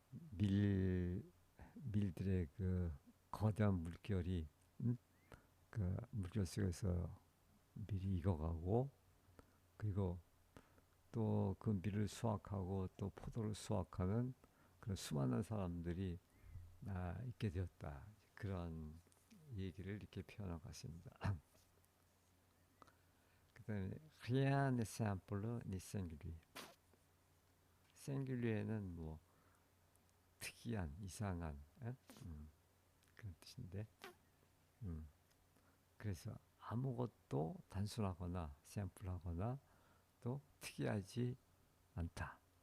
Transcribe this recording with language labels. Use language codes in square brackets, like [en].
[ko] 밀 밀들의 그 거대한 물결이 그 물결 속에서 밀이 익어가고, 그리고 또 그 밀을 수확하고 또 포도를 수확하는 그런 수많은 사람들이 있게 되었다. 그런 얘기를 이렇게 표현한 것 같습니다. 그다음에 [fr] rien n'est simple ni singulier. [ko] singulièr는 뭐 특이한, 이상한 그런 뜻인데, 음, 그래서 아무것도 단순하거나 샘플하거나 또 특이하지 않다.